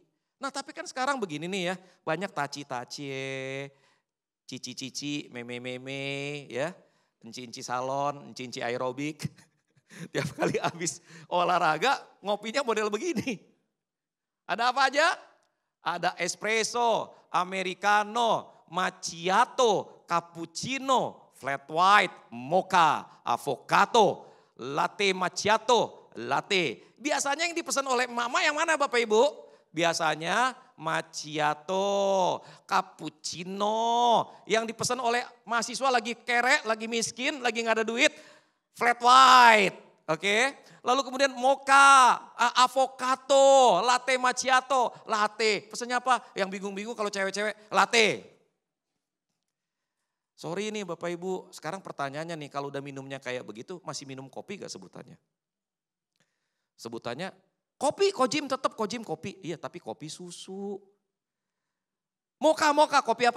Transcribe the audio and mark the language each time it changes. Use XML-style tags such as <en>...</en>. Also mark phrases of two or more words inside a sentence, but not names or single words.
<id>Nah tapi kan sekarang begini nih ya, banyak taci-taci, cici-cici, meme-meme ya, enci-enci salon, enci-enci aerobik. Tiap kali habis olahraga ngopinya model begini. Ada apa aja? Ada espresso, americano, macchiato, cappuccino, flat white, mocha, avocado, latte macchiato, latte. Biasanya yang dipesan oleh mama yang mana Bapak Ibu? Biasanya macchiato, cappuccino. Yang dipesan oleh mahasiswa lagi kere, lagi miskin, lagi gak ada duit, flat white. Oke, lalu kemudian mocha, avocado, latte macchiato, latte. Pesannya apa? Yang bingung-bingung kalau cewek-cewek, latte. Sorry nih Bapak Ibu, sekarang pertanyaannya nih, kalau udah minumnya kayak begitu, masih minum kopi gak sebutannya? Sebutannya kopi, kojim tetap kojim kopi. Iya tapi kopi susu. Mocha, kopi apa?</id>